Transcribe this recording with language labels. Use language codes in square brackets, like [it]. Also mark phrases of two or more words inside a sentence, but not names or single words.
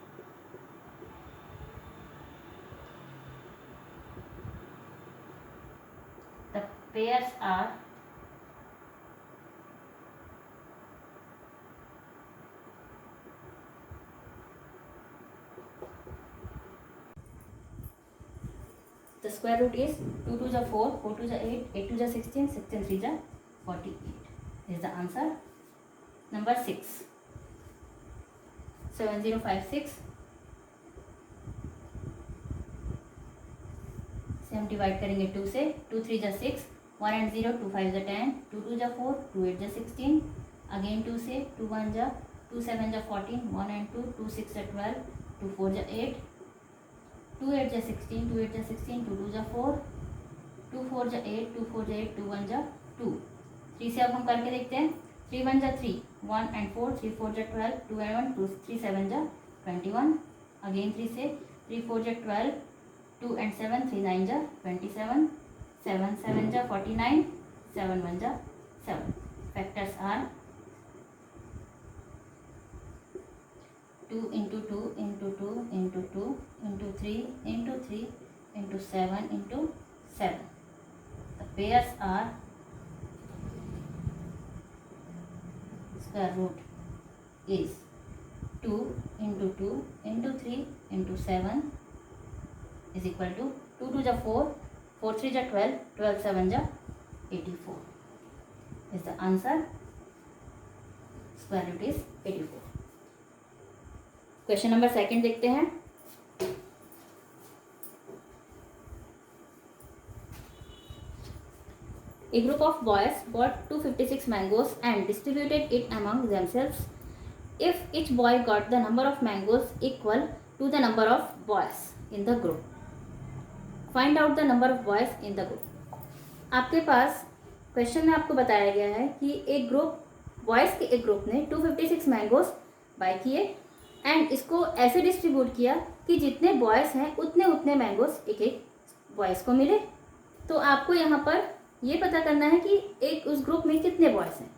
[en] the pairs are the square root is 2 2 जा 4 4 2 जा 8 8 2 जा 16 16 3 जा 48 is the answer. [hi] Number 6 7056 से हम डिवाइड करेंगे 2 से 2 3 जा 6 1 and 0 2 5 जा 10 2 2 जा 4 2 8 जा 16 अगेन 2 से 2 1 जा 2 7 जा 14 1 and 2 2 6 जा 12 2 4 जा 8 2 8 जा 16 2 8 जा 16 2 2 जा 4 2 4 जा 8 2 4 जा 8 2 1 जा 2 3 से अब हम करके देखते हैं 3 1 जा 3 1 and 4 3 4 जा 12 2 and 1 2 3 7 जा 21 अगेन 3 से 3 4 जा 12 2 and 7 3 9 जा 27 7 7 जा 49 7 1 जा 7. [en] Factors are 2 into 2 into 2 into 2 into 3 into 3 into 7 into 7. The pairs are square root is 2 into 2 into 3 into 7 is equal to 2 2 जा 4 4 3 जा 12 12 7 जा 84 is the answer. Square root is 84. question number second देखते हैं. A group of boys bought 256 mangoes and distributed it among themselves. If each boy got the number of mangoes equal to the number of boys in the group, find out the number of boys in the group. [hi] आपके पास क्वेश्चन में आपको बताया गया है कि एक [en] group boys [hi] के एक ग्रुप ने 256 [en] mangoes buy [hi] किए एंड इसको ऐसे डिस्ट्रीब्यूट किया कि जितने बॉयज़ हैं उतने उतने मैंगोज एक एक बॉयज़ को मिले. तो आपको यहाँ पर ये पता करना है कि एक उस ग्रुप में कितने बॉयज़ हैं.